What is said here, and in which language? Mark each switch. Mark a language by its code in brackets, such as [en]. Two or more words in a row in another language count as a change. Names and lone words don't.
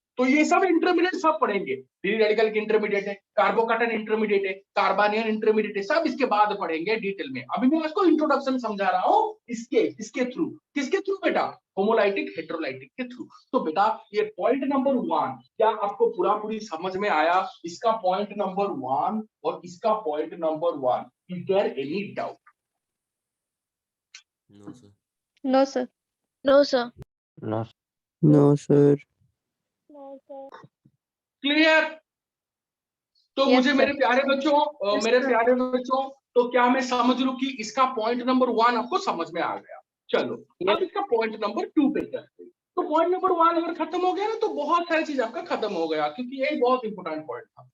[hi] तो ये सब इंटरमीडिएट सब पढ़ेंगे, [en] free radical [hi] की इंटरमीडिएट है, [en] carbocation intermediate [hi] है, [en] carbanion intermediate [hi] है, सब इसके बाद पढ़ेंगे डिटेल में। अभी मैं इसको इंट्रोडक्शन समझा रहा हूँ इसके थ्रू, किसके थ्रू बेटा, [en] homolytic heterolytic [hi] के थ्रू। तो बेटा ये [en] point number 1 [hi] क्या आपको पूरा पूरी समझ में आया, इसका [en] point number 1 [hi] और इसका [en] point number 1, Is there any doubt? No, sir. No, sir. No, sir. No. No, sir. No, sir. [hi] क्लियर? तो [en] Yes, [hi] मुझे [en] sir. [hi] मेरे प्यारे बच्चों, [en] Yes, [hi] मेरे [en] sir. [hi] प्यारे बच्चों, तो क्या मैं समझ लूं कि इसका [en] point number 1 [hi] आपको समझ में आ गया? चलो अब इसका [en] point number 2 [hi] पे चलते हैं। तो [en] point number 1 [hi] अगर खत्म हो गया ना तो बहुत सारी चीज आपका खत्म हो गया, क्योंकि यही बहुत [en] important point [hi] था।